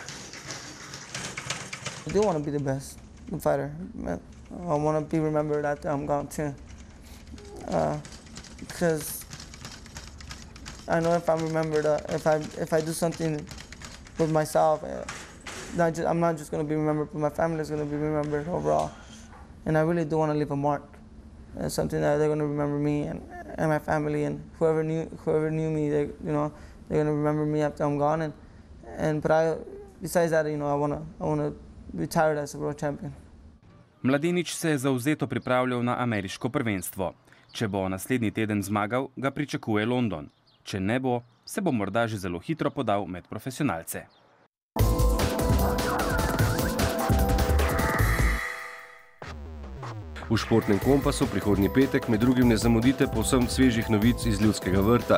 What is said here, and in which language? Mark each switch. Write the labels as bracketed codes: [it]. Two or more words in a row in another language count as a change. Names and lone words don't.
[en] I do want to be the best fighter. I want to be remembered after I'm gone too. Because I know if I'm remembered, if I do something with myself, I'm not just going to be remembered, but my family is going to be remembered overall. And I really do want to leave a mark. It's something that they're going to remember me and my family, and whoever knew me, they're going to remember me after I'm gone. But besides that, I want to be retired as a world champion. [sl] Mladenič se je zavzeto pripravljal na ameriško prvenstvo. Če bo naslednji teden zmagal, ga pričakuje London. Če ne bo, se bo morda že zelo hitro podal med profesionalce. V Športnem kompasu prihodnji petek med drugim ne zamudite povsem svežih novic iz Ljudskega vrta.